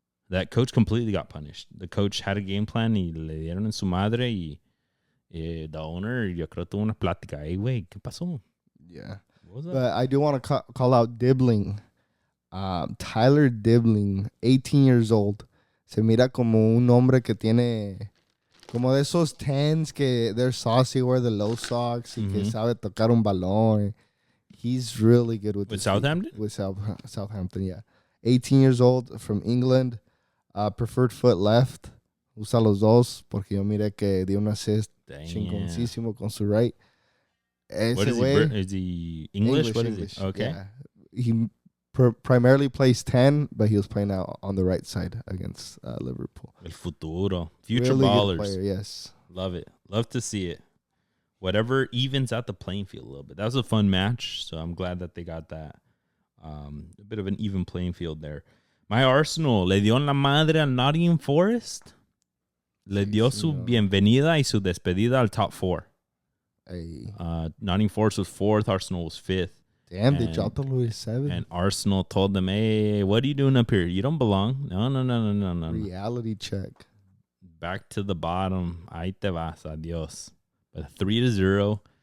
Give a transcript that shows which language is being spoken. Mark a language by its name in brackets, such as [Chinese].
[English] That coach completely got punished. The coach had a game plan [Spanish] y le dieron en su madre y [English] the owner, [Spanish] yo creo, tuvo una plática. Hey, güey, ¿qué pasó? [English] Yeah. What was that? But I do want to call out Dibbling. Tyler Dibbling, 18 years old. [Spanish] Se mira como un hombre que tiene como de esos 10s que [English] they're saucy, wear the low socks [Spanish] y que sabe tocar un balón. [English] He's really good with Southampton? With Southampton, yeah. 18 years old, from England. Preferred foot left. [Spanish] Usa los dos porque yo miré que dio un assist chingoncísimo con su right. [English] What is he English? What is he? Okay. Yeah. He primarily plays 10, but he was playing out on the right side against Liverpool. [Spanish] El futuro. [English] Future really ballers. Good player, yes. Love it. Love to see it. Whatever evens out the playing field a little bit. That was a fun match, so I'm glad that they got that. A bit of an even playing field there. [Spanish] My Arsenal le dio en la madre al Nottingham Forest. Le dio su bienvenida y su despedida al top 4. [English] Hey. Nottingham Forest was 4th. Arsenal was 5th. Damn, they dropped the Louis 7. And Arsenal told them, hey, what are you doing up here? You don't belong. No. Reality check. Back to the bottom. [Spanish] Ahí te vas. Adios. [English] But 3-0.